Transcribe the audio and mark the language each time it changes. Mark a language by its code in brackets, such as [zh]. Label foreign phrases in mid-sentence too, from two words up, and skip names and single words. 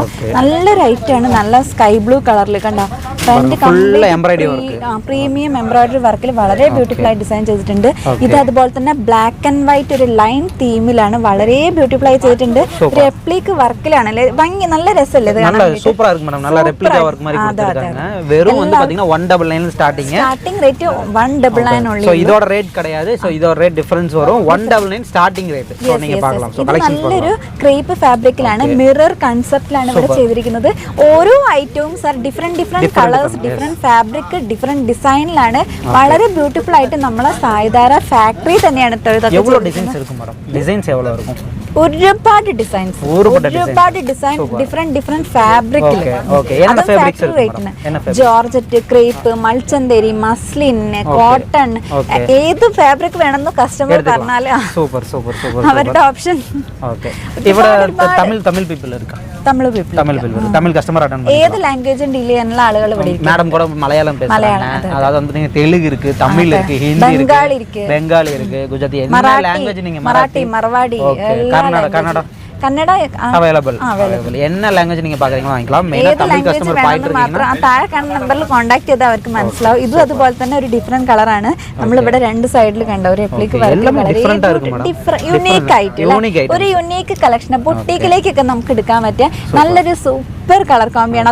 [ml] നല്ലൊരു ഐറ്റാണ്. നല്ല [en] sky blue colour [ml] കണ്ടോ. [en] premium embroidery work [ml] വളരെ ബ്യൂട്ടിഫുൾ ആയി ഡിസൈൻ ചെയ്തിട്ടുണ്ട്. ഇത് അതുപോലെ തന്നെ [en] black and white [ml] ഒരു ലൈൻ തീമിലാണ് വളരെ ബ്യൂട്ടിഫുൾ ആയി ചെയ്തിട്ടുണ്ട്. റെപ്ലിക് വർക്കിലാണ്. ഭംഗി നല്ല രസമല്ലേ ഇത് കാണാൻ? [ta] സൂപ്പറാ ഇருக்கு மேடம். நல்ல [en] replica work [ta] மாதிரி கொடுத்திருக்காங்க. வெறும் வந்து பாத்தீங்கன்னா 199 ஸ்டார்டிங் ரேட் 199 only. சோ இதோட ரேட் கிடையாது. சோ இதோட ரேட் டிஃபரன்ஸ் வரும். 199 [en] starting rate. [ta] സോ நீங்க பார்க்கலாம். [ml] സോ കളക്ഷൻസ് നല്ലൊരു [en] crepe fabric. mirror concept [ml] ഇവിടെ ചെയ്തിരിക്കുന്നത്. ഓരോ ഐറ്റവും സാർ [en] different colours, different fabric, different [ml] ഡിസൈനിലാണ്. വളരെ ബ്യൂട്ടിഫുൾ ആയിട്ട് നമ്മളെ സായ്ധാര ഫാക്ടറി തന്നെയാണ്. [ta] എவ்வளவு ഡിസൈൻസ് இருக்கும் மேடம்? ഡിസൈൻസ് എவ்வளவு இருக்கும்? [ml] ഒരുപാട് ഡിസൈൻസ് ഡിഫറെന്റ് ഫാബ്രിക്കിൽ. ജോർജറ്റ്, ക്രേപ്പ്, മൾച്ചന്തേരി, മസ്ലിൻ, കോട്ടൺ, ഏത് ഫാബ്രിക് വേണമെന്ന് കസ്റ്റമർ പറഞ്ഞാല് അവരുടെ ഓപ്ഷൻ. തമിഴ് കസ്റ്റമർ ഏത് ലാംഗ്വേജും ഡീൽ ചെയ്യാനുള്ള ആളുകൾ ഇവിടെ. [ta] மேடம் கூட மலையாளம் பேசுறாங்க. அதாவது வந்து நீங்க தெலுங்கு இருக்கு, தமிழ் இருக்கு, ஹிந்தி இருக்கு, பெங்காலி இருக்கு, குஜராத்தி, என்ன லாங்குவேஜ் நீங்க மராட்டி, மரவாடி, കന്നഡ [ml] അവൈലബിൾ. [ta] என்ன ലാംഗ്വേജ് நீங்க பாக்குறீங்களோ വാങ്ങിக்கலாம். [ml] മെയിനാ തമിഴ് കസ്റ്റമർ പായിട്ട് இருக்கீங்கன்னா താഴെ കാണുന്ന നമ്പറിൽ കോൺടാക്ട് ചെയ്താൽ അവർക്ക് മനസ്സിലാവും. ഇതും അതുപോലെ തന്നെ ഒരു ഡിഫറെന്റ് കളറാണ്. നമ്മളിവിടെ 2 സൈഡിൽ കണ്ട ഒരു റെപ്ലിക് യുണീക്ക് ആയിട്ടുള്ള ഒരു [en] unique collection. [ml] ബുട്ടീക്കിലേക്കൊക്കെ നമുക്ക് എടുക്കാൻ പറ്റിയ നല്ലൊരു [en] super colour combi.